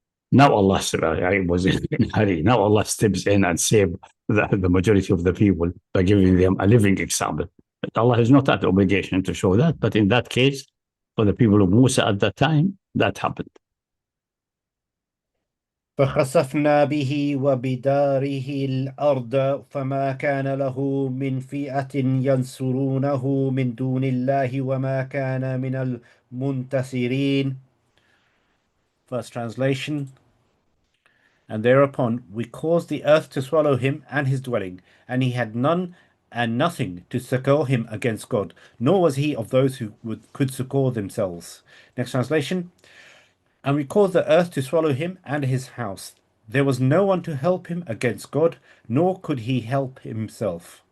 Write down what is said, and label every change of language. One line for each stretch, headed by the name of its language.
English: Now Allah, I was in a hurry. Now Allah steps in and saves the majority of the people by giving them a living example. But Allah has not had the obligation to show that. But in that case, for the people of Musa at that time, that happened.
Arabic: فخسفنا به وبداره الأرض فما كان له من فئة ينصرونه من دون الله وما كان من المنتصرين.
English: First translation. And thereupon we caused the earth to swallow him and his dwelling, and he had none and nothing to succor him against God, nor was he of those who could succor themselves. Next translation. And we caused the earth to swallow him and his house. There was no one to help him against God, nor could he help himself.